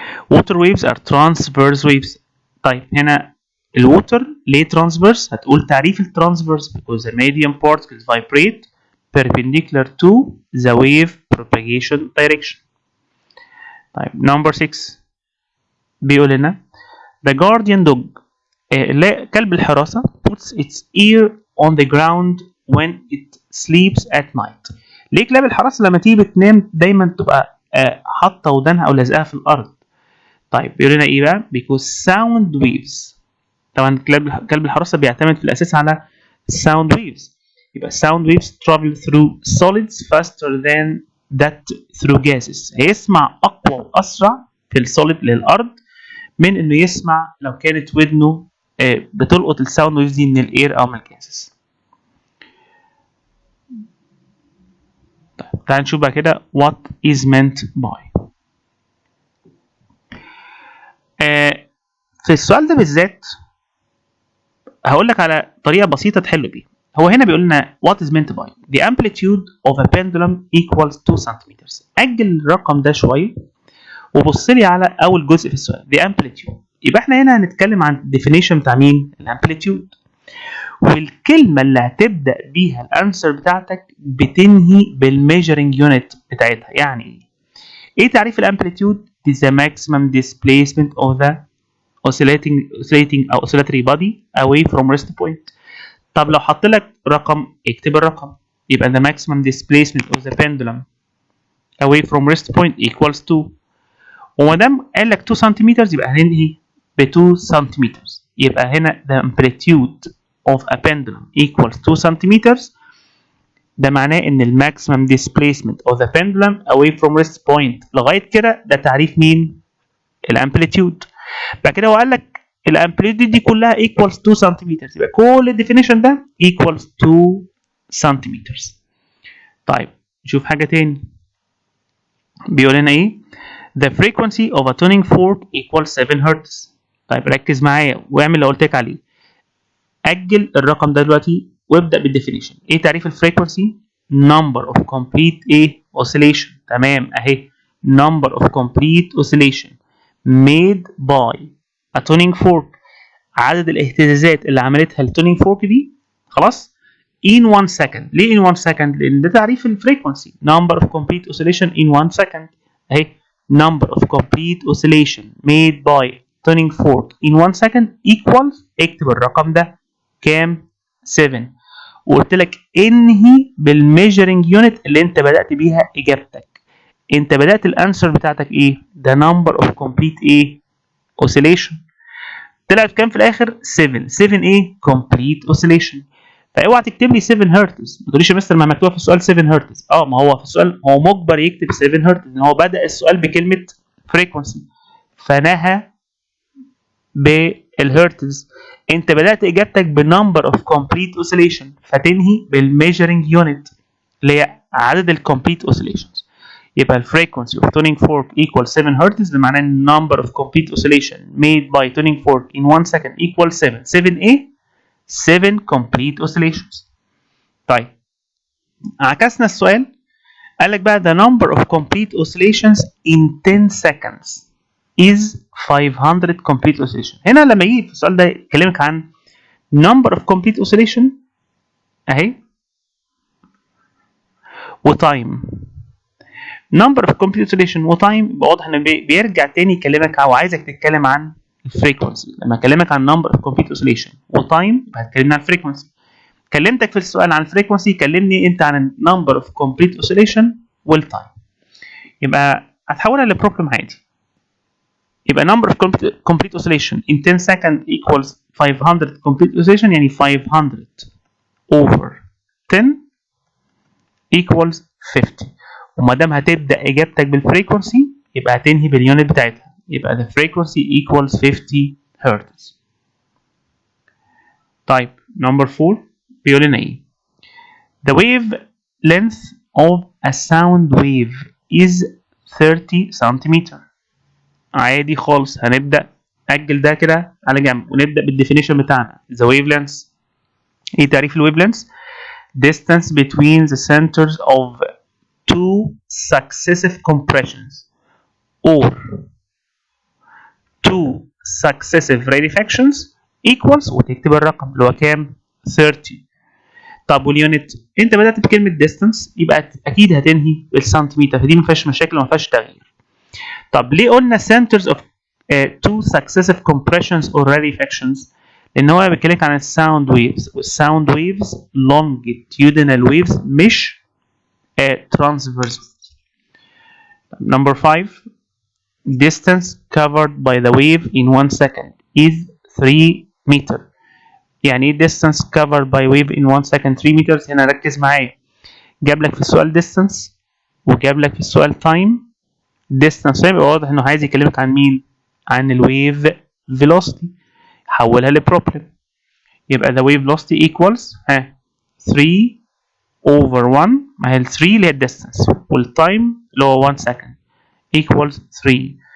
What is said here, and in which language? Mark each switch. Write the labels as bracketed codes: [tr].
[en] Water waves are transverse waves. [ar] طيب هنا الووتر ليه transverse؟ هتقول تعريف الترانسفيرس [en] because the medium particles vibrate perpendicular to the wave propagation direction. [ar] طيب [en] number 6 [ar] بيقول لنا [en] the guardian dog [ar] كلب الحراسة [en] puts its ear on the ground when it sleeps at night. [ar] ليه كلاب الحراسة لما تيجي بتنام دايما تبقى حاطة ودانها أو لازقاها في الأرض؟ طيب بيقول لنا إيه بقى؟ [en] because sound waves. [ar] طبعا كلب الحراسة بيعتمد في الأساس على sound waves. [en] يبقى sound waves travel through solids faster than that through gases. [ar] هيسمع أقوى وأسرع في السوليد للأرض من إنه يسمع لو كانت ودنه بتلقط الساوند ويفز دي من الاير او من الجاسس. طيب تعال نشوف بقى كده [en] what is meant by. [ar] في السؤال ده بالذات هقول لك على طريقه بسيطه تحل بيها. [en] هو هنا بيقول لنا what is meant by the amplitude of a pendulum equals 2 cm. [ar] اجل الرقم ده شويه وبص لي على اول جزء في السؤال [en] the amplitude. [ar] يبقى احنا هنا هنتكلم عن الديفينيشن بتاع مين؟ الامبليتيود. والكلمه اللي هتبدا بيها الانسر بتاعتك بتنهي بالميجرنج يونت بتاعتها. يعني ايه تعريف الامبليتيود؟ [en] is the maximum displacement of the oscillating او oscillatory body away from rest point. [ar] طب لو حط لك رقم اكتب الرقم. [en] يبقى the maximum displacement of the pendulum away from rest point equals 2. [ar] وما دام قال لك 2 سنتيمتر يبقى هننهي ب 2 سنتيمتر. يبقى هنا [en] the amplitude of a pendulum equals 2 centimetre. [ar] ده معناه ان الماكسيمم [en] displacement of the pendulum away from rest point. [ar] لغايه كده ده تعريف مين؟ الامبليتيود. بعد كده هو قال لك الامبليتيود دي كلها equals 2 سنتيمتر. يبقى كل الديفينيشن ده equals 2 سنتيمتر. طيب نشوف حاجه تاني. بيقول لنا ايه؟ [en] The frequency of a tuning fork equals 7 Hz. [ar] طيب ركز معايا واعمل اللي قلت لك عليه. أجل الرقم ده دلوقتي وابدأ بالديفينيشن. إيه تعريف الفريكونسي؟ [en] Number of complete oscillation. [ar] تمام أهي. [en] Number of complete oscillation made by a tuning fork. [ar] عدد الاهتزازات اللي عملتها التونينج فورك دي خلاص [en] in 1 second. [ar] ليه [en] in 1 second؟ [ar] لأن ده تعريف الفريكونسي. [en] Number of complete oscillation in 1 second. أهي. Number of complete oscillation made by tuning fork in 1 second equals [ar] اكتب الرقم ده كام؟ [en] 7. [ar] وقلت لك انهي بالميجرنج يونت اللي انت بدأت بيها اجابتك. انت بدأت الانسر بتاعتك ايه؟ ده [en] number of complete oscillation. [ar] طلعت كام في الاخر؟ 7. [en] 7 complete oscillation. [ar] فاوعى تكتب لي 7 هرتز. ما تقوليش يا مستر ما مكتوب في السؤال 7 هرتز. ما هو في السؤال هو مجبر يكتب 7 هرتز لان هو بدأ السؤال بكلمة فريكونسي فنهى بالهرتز. انت بدأت اجابتك بنمبر اوف كومبليت اوسيليشن فتنهي بالميجرنج يونت اللي هي عدد الكومبليت اوسيليشنز. يبقى ال [en] frequency of tuning fork equals 7 Hz. [ar] ده معناه ان [en] number of complete oscillation made by tuning fork in 1 second equals 7. [ar] 7 ايه؟ [en] 7 complete oscillations. [ar] طيب عكسنا السؤال، قال لك بقى [en] the number of complete oscillations in 10 seconds is 500 complete oscillation. [ar] هنا لما يجي في السؤال ده يكلمك عن [en] number of complete oscillation [ar] اهي وتايم. [en] number of complete oscillation [ar] وتايم يبقى واضح ان بيرجع تاني يكلمك او عايزك تتكلم عن الفريكونسي. لما اكلمك عن [en] number of complete oscillation [ar] وتايم يبقى هتكلمنا عن الفريكونسي. كلمتك في السؤال عن الفريكونسي، كلمني انت عن [en] number of complete oscillation [ar] والتايم. يبقى هتحولها لبروبلم عادي. يبقى [en] number of complete oscillation in 10 seconds equals 500 complete oscillation، [ar] يعني [en] 500 over 10 equals 50. [ar] وما دام هتبدا اجابتك بالفريكونسي يبقى هتنهي باليونت بتاعتها، يبقى [en] the frequency equals 50 Hz. [ar] طيب [en] number 4 [ar] بيقول لنا ايه؟ [en] The wave length of a sound wave is 30 cm. [ar] عادي خالص، هنبدا اجل ده كده على جنب ونبدا بالديفينيشن بتاعنا. [en] The wavelength، [ar] ايه تعريف الويف لينث؟ [en] distance between the centers of two successive compressions or two successive rarefactions equals [ar] وتكتب الرقم اللي هو كام؟ [en] 30. [ar] طب واليونت؟ انت بدات بكلمه distance يبقى اكيد هتنهي بالسنتيمتر، فدي ما فيهاش مشاكل وما فيهاش تغيير. طب ليه قلنا [en] centers of two successive compressions or rarefactions؟ [ar] لان هو بيتكلم عن الساوند ويفز، والساوند ويفز [en] longitudinal waves [ar] مش transverse. [en] Number 5 distance covered by the wave in 1 second is 3 meter. [ar] يعني ايه [en] distance covered by wave in 1 second 3 meters؟ [ar] هنا ركز معايا، جاب لك في السؤال distance وجاب لك في السؤال time. distance يبقى واضح انه عايز يكلمك عن مين؟ عن الويف velocity. حولها لبروبلم، يبقى [en] the wave velocity equals 3 over 1، [ar] ما هي ال 3 اللي هي الديستانس والتايم اللي هو [en] 1 second equals 3.